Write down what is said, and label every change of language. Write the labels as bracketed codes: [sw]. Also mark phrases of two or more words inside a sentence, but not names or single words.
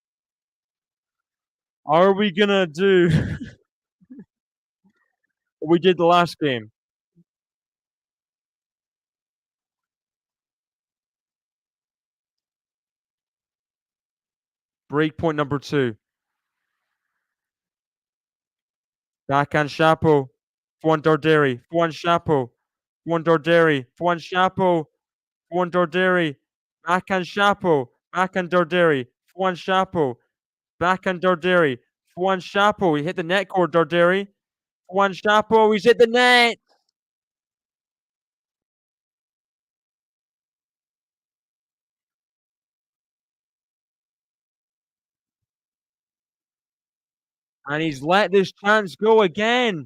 [en] Are we gonna do what we did the last game? Break point number 2. Backhand Shapo. Forehand Darderi. Forehand Shapo. Forehand Darderi. Forehand Shapo. Forehand Darderi. Backhand Shapo. Backhand Darderi. Forehand Shapo. Backhand Darderi. Forehand Shapo. He hit the net cord, Darderi. Forehand Shapo. He's hit the net. And he's let this chance go again.